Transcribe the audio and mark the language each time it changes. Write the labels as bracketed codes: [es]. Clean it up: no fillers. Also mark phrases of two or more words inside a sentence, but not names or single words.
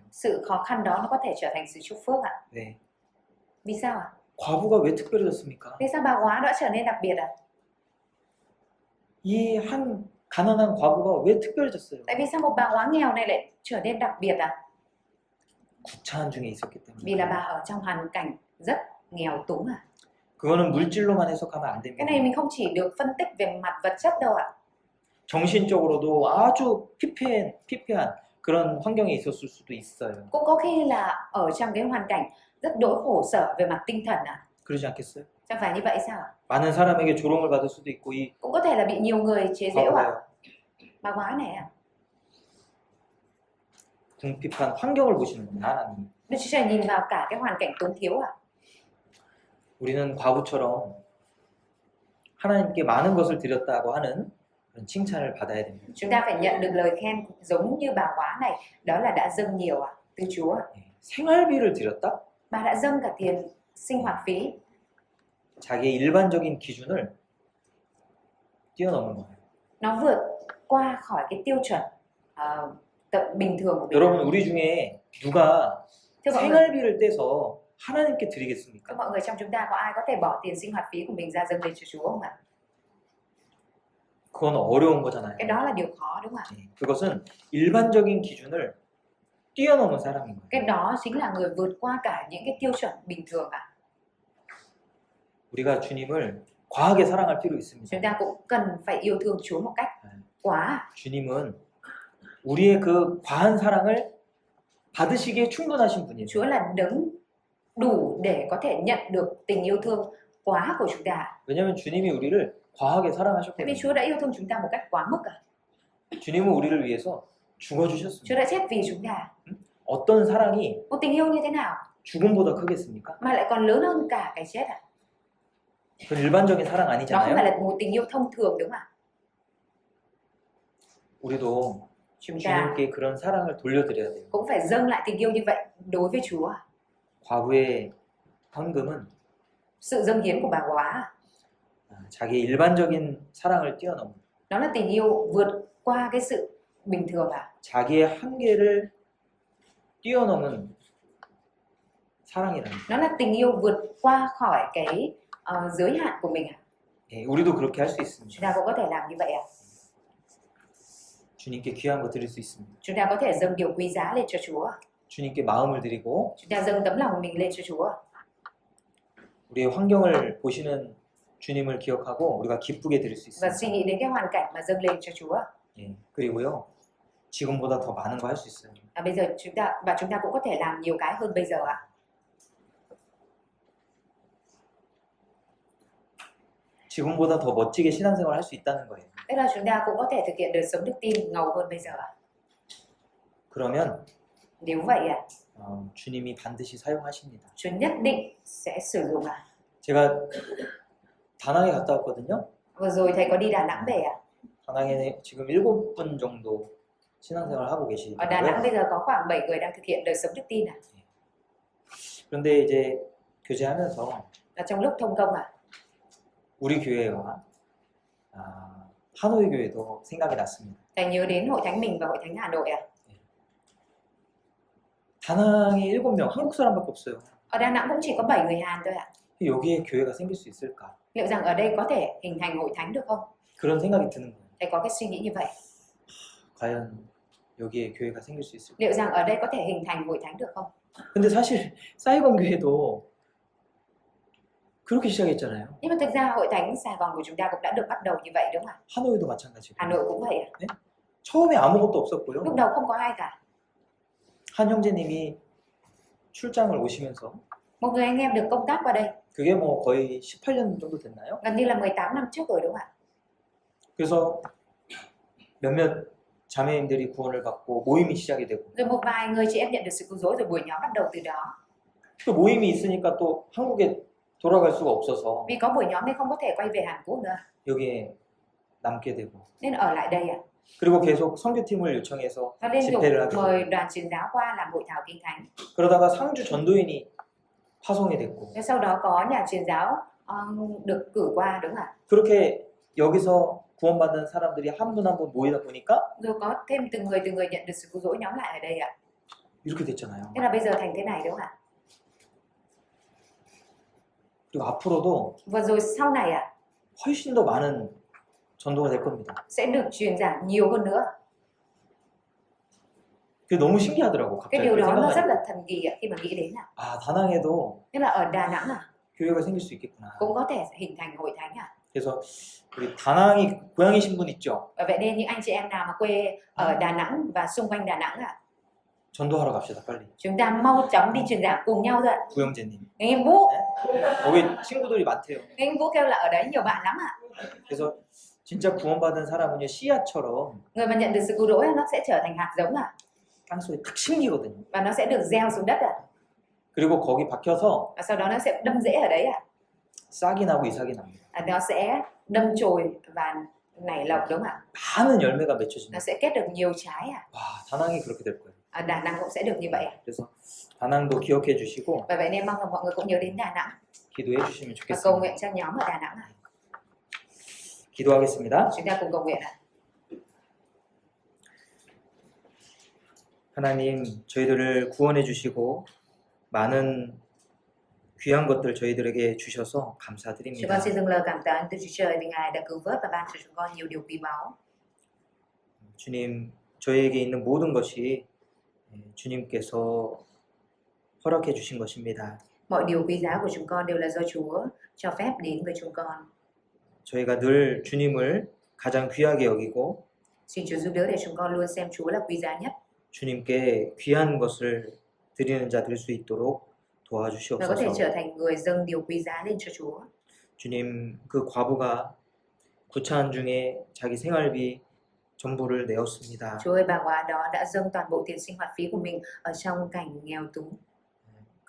[vi] sự khó khăn đó nó có thể trở thành sự chúc phước ạ. [ko] 네. [vi] Vì sao ạ? [ko] 과부가 왜 특별해졌습니까? [vi] Vì sao bà quá đã trở nên đặc biệt ạ? [ko] 이 한 가난한 과부가 왜 특별해졌어요? [vi] Tại vì sao một bà quá nghèo này lại trở nên đặc biệt ạ? [ko] 구차한 중에 있었기 [vi] Vì là [ko] 때문에. [vi] bà ở trong hoàn cảnh rất nghèo túng à? [ko] 그거는 물질로만 해석하면 안 [vi] Cái [ko] 됩니다. [vi] này mình không chỉ được phân tích về mặt vật chất đâu ạ. [ko] 정신적으로도 아주 피폐한 그런 환경에 있었을 수도 있어요. [vi] Cũng có khi là ở trong cái hoàn cảnh rất đỗi khổ sở về mặt tinh thần ạ. [ko] 그러지 않겠어요? [vi] Chẳng phải như vậy sao ạ? [ko] 많은 사람에게 조롱을 받을 수도 있고 이 [vi] Cũng có thể là bị nhiều người chế giễu ạ. [ko] 과부가요. [vi] Bà quá này ạ. [ko] 궁핍한 환경을 보시는 겁니다. 하나님. [vi] Đức Chúa Trời nhìn vào cả cái hoàn cảnh túng thiếu ạ. [ko] 우리는 과부처럼 하나님께 많은 것을 드렸다고 하는 그런 칭찬을 받아야 됩니다. [vi] Chúng ta phải nhận được lời khen giống như bà quá này, đó là đã dâng nhiều ạ, từ Chúa. [ko] 네. 생활비를 드렸다? [vi] Bà đã dâng cả tiền sinh hoạt phí. [ko] 자기의 일반적인 기준을 뛰어넘는 거예요. [vi] Nó vượt qua khỏi cái tiêu chuẩn bình thường của mình. [ko] 여러분 우리 중에 누가 [vi] Thưa mọi người, [ko] 생활비를 떼서 하나님께 드리겠습니까? [vi] mọi người trong chúng ta có ai có thể bỏ tiền sinh hoạt phí của mình ra dâng lên cho Chúa không ạ? [ko] 그건 어려운 거잖아요. [vi] Cái đó là điều khó đúng không ạ? [ko] 네. 그것은 일반적인 기준을 뛰어넘은 사람인 거예요. [vi] Cái đó chính là người vượt qua cả những cái tiêu chuẩn bình thường ạ. [ko] 우리가 주님을 과하게 사랑할 필요 있습니다. [vi] Chúng ta cũng cần phải yêu thương Chúa một cách quá. [ko] 주님은 우리의 그 과한 사랑을 받으시기에 충분하신 분이에요. [vi] Chúa là đấng đủ để có thể nhận được tình yêu thương quá của chúng ta. [ko] 왜냐하면 주님이 우리를 과하게 [vi] Tại vì [ko] 사랑하셨거든요. [vi] Chúa đã yêu thương chúng ta một cách quá mức ạ. [ko] 주님은 우리를 위해서 [vi] Chúa [ko] 죽어주셨습니다. [vi] đã chết vì chúng ta. [ko] 어떤 사랑이 [vi] Một tình yêu như thế nào? [ko] 죽음보다 크겠습니까? [vi] mà lại còn lớn hơn cả cái chết à? [ko] 그건 일반적인 사랑 [vi] Đó không phải [ko] 아니잖아요. [vi] là một tình yêu thông thường đúng không ạ? [ko] 우리도 [vi] Chúng ta [ko] 주님께 그런 사랑을 돌려드려야 돼요. [vi] cũng phải dâng lại tình yêu như vậy đối với Chúa. [ko] 과부의 헌금은 [vi] Sự dâng hiến của bà quá [ko] 자기의 일반적인 사랑을 뛰어넘은 [vi] nó là tình yêu vượt qua cái sự bình thường à? [ko] 자기의 한계를 뛰어넘은 사랑이라는 거예요. [vi] Nó là tình yêu vượt qua khỏi cái giới hạn của mình à? [ko] 예, 우리도 그렇게 할 수 [vi] Chúng [ko] 있습니다. [vi] ta cũng có thể làm như vậy à? [ko] 주님께 귀한 거 드릴 수 있습니다. [vi] Chúng ta có thể dâng điều quý giá lên cho Chúa. [ko] 주님께 마음을 드리고 [vi] Chúng ta dâng tấm lòng của mình lên cho Chúa. [ko] 우리의 환경을 보시는 주님을 기억하고 우리가 기쁘게 드릴 수 [vi] Và [ko] 있습니다. [vi] suy nghĩ đến cái hoàn cảnh mà dâng lên cho Chúa. [ko] 예, 그리고요 지금보다 더 많은 거 할 수 있어요. [vi] Bây giờ chúng ta cũng có thể làm nhiều cái hơn bây giờ ạ. [ko] 지금보다 더 멋지게 신앙생활 할 수 있다는 거예요. [vi] Tức là chúng ta cũng có thể thực hiện đời sống đức tin ngầu hơn bây giờ ạ. [ko] 그러면 [vi] Nếu vậy ạ, [ko] 주님이 반드시 사용하십니다. [vi] Chúa nhất định sẽ sử dụng ạ. [ko] 제가 다낭에 갔다 왔거든요. [vi] Vừa rồi thầy có đi Đà Nẵng về ạ. [ko] 다낭에 지금 7분 정도 신앙생활 하고 [vi] Ở Đà Nẵng [ko] 계시더라고요. [vi] bây giờ có khoảng 7 người đang thực hiện đời sống đức tin ạ. [ko] 그런데 이제 교제하면서 [vi] Và trong lúc thông công ạ, [ko] 우리 교회와 하노이 교회도 생각이 났습니다. [vi] thầy nhớ đến hội thánh mình và hội thánh Hà Nội ạ. [ko] 다낭에 7명 한국 사람밖에 없어요. [vi] Ở Đà Nẵng cũng chỉ có 7 người Hàn thôi ạ. [ko] 여기에 교회가 생길 수 있을까? [vi] Liệu rằng ở đây có thể hình thành hội thánh được không? [ko] 그런 생각이 드는 거예요. [vi] Thầy có cái suy nghĩ như vậy. [ko] 과연 여기에 교회가 생길 수 있을까? [vi] Liệu rằng ở đây có thể hình thành hội thánh được không? [ko] 근데 사실 사이건 교회도 그렇게 시작했잖아요. [vi] Nhưng mà thực ra hội thánh Sài Gòn của chúng ta cũng đã được bắt đầu như vậy đúng không ạ? [ko] 하노이도 마찬가지고. [vi] Hà Nội cũng vậy ạ. [ko] 처음에 아무것도 없었고요. [vi] Lúc đầu không có ai cả. [ko] 한 형제님이 출장을 오시면서 [vi] Một người anh em được công tác qua đây, [ko] 그게 뭐 거의 18년 정도 됐나요? [vi] gần như là 18 năm trước rồi đúng không ạ? [ko] 그래서 몇몇 자매님들이 구원을 받고 모임이 시작이 되고 [vi] Rồi một vài người chị em nhận được sự cứu rỗi rồi buổi nhóm bắt đầu từ đó. [ko] 또 모임이 있으니까 또 한국에 돌아갈 수가 없어서 [vi] Vì có buổi nhóm nên không có thể quay về Hàn Quốc nữa. [ko] 여기에 남게 되고 [vi] Nên ở lại đây ạ. [ko] 그리고 계속 선교팀을 요청해서 [vi] Và liên tục [ko] 집회를 하게 [vi] mời [ko] 되고 [vi] đoàn truyền giáo qua làm hội thảo kinh thánh. [ko] 그러다가 상주 전도인이 파송이 됐고 [vi] Thế sau đó có nhà truyền giáo được cử qua đúng không ạ? [ko] 그렇게 여기서 구원받는 사람들이 한 분 한 분 모이다 보니까 [vi] Rồi có thêm từng người nhận được sự cứu rỗi nhóm lại ở đây ạ. [ko] 이렇게 됐잖아요. [vi] Thế là bây giờ thành thế này đúng không ạ? [ko] 그리고 앞으로도 [vi] Và rồi sau này ạ [ko] 훨씬 더 많은 전도가 될 겁니다. [vi] sẽ được truyền giảng nhiều hơn nữa. [ko] 그게 너무 신기하더라고. [vi] Cái [ko] 갑자기 [vi] điều [ko] 그 [vi] đó nó rất [ko] 생각하니까. [vi] là thần kỳ ạ khi mà nghĩ đến ạ. [ko] 아 다낭에도 [vi] Tức là ở Đà Nẵng [ko] 교회가 생길 수 있겠구나. [vi] cũng có thể hình thành hội thánh ạ. [ko] 그래서 우리 다낭이 고향이신 분 있죠? [vi] Và vậy nên những anh chị em nào mà quê ở Đà Nẵng và xung quanh Đà Nẵng ạ, [ko] 전도하러 갑시다 빨리. [vi] chúng ta mau chóng đi truyền giảng cùng nhau thôi ạ. [ko] 구영재님. [vi] Người em Vũ, [ko] 거기 친구들이 많대요. [vi] người em Vũ kêu là ở đấy nhiều bạn lắm ạ. [ko] 그래서 진짜 구원받은 사람은요 씨앗처럼 [vi] Người mà nhận được sự cứu rỗi nó sẽ trở thành hạt giống ạ. [ko] 땅 속에 탁 심기거든요. [vi] Và nó sẽ được gieo xuống đất ạ. [ko] 그리고 거기 박혀서 [vi] Và sau đó nó sẽ đâm rễ ở đấy ạ. [ko] 싹이 나고 이삭이 납니다. [vi] Nó sẽ đâm chồi và nảy lộc đúng không ạ? [ko] 많은 열매가 [vi] Nó [ko] 맺혀집니다. [vi] sẽ kết được nhiều trái ạ. [ko] 와 다낭이 그렇게 될 거예요. [vi] Ở Đà Nẵng cũng sẽ được như vậy ạ. [ko] 그래서 다낭도 기억해 주시고 [vi] Và vậy nên mong là mọi người cũng nhớ đến Đà Nẵng [ko] 기도해 주시면 [vi] và cầu [ko] 좋겠습니다. [vi] nguyện cho nhóm ở Đà Nẵng ạ. [ko] 기도하겠습니다. [vi] Chúng ta cùng cầu nguyện ạ. [ko] 하나님 저희들을 구원해 주시고 많은 귀한 것들 저희들에게 주셔서 [vi] Chúng [ko] 감사드립니다. [vi] con xin dâng lời cảm tạ ơn từ Chúa Trời vì Ngài đã cứu vớt và ban cho chúng con nhiều điều quý báu. [ko] 주님 저희에게 있는 모든 것이 주님께서 허락해 주신 것입니다. [vi] Mọi điều quý giá của chúng con đều là do Chúa cho phép đến với chúng con. [ko] 저희가 늘 주님을 가장 귀하게 여기고 [vi] Xin Chúa giúp đỡ để chúng con luôn xem Chúa là quý giá nhất [ko] 주님께 귀한 것을 드리는 자 될 수 있도록 [vi] và có thể [ko] 도와주시옵소서. [vi] trở thành người dâng điều quý giá lên cho Chúa. [ko] 주님 그 과부가 구차한 중에 자기 생활비 전부를 내었습니다. [vi] Chúa ơi, bà hóa đó đã dâng toàn bộ tiền sinh hoạt phí của mình ở trong cảnh nghèo túng.